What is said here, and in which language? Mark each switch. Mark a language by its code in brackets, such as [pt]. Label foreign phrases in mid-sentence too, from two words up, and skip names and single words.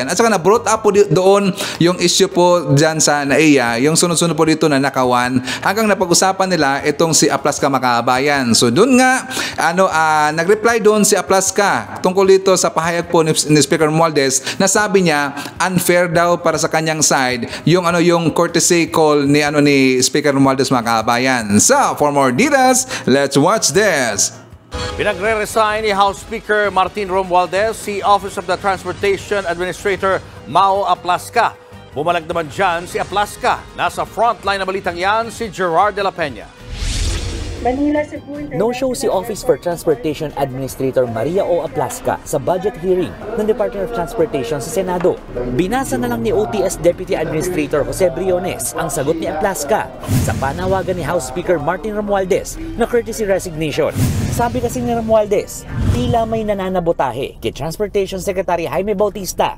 [tl] At saka na-brought up po doon yung issue po dyan sa NAIA, yung sunod-sunod po dito na nakawan, hanggang napag-usapan nila itong si Aplasca mga kabayan. So doon nga, nag-reply doon si Aplasca tungkol dito sa pahayag po ni Speaker Romualdez na sabi niya unfair daw para sa kanyang side yung [en] courtesy call [tl] ni Speaker Romualdez mga kabayan. [en] So, for more details, let's watch this. [tl] Pinagre-resign ni House Speaker Martin Romualdez si Office of the Transportation Administrator Mau Aplasca. Bumalag naman dyan si Aplasca. Nasa frontline na balitang yan si Gerard de la Peña. No-show si Office for Transportation Administrator Maria O. Aplasca sa [en] budget hearing [tl] ng Department of Transportation sa Senado. Binasa na lang ni OTS Deputy Administrator Jose Briones ang sagot ni Aplasca sa panawagan ni House Speaker Martin Romualdez na [en] courtesy resignation. [tl] Sabi kasi ni Romualdez, tila may nananabotahe kay Transportation Secretary Jaime Bautista.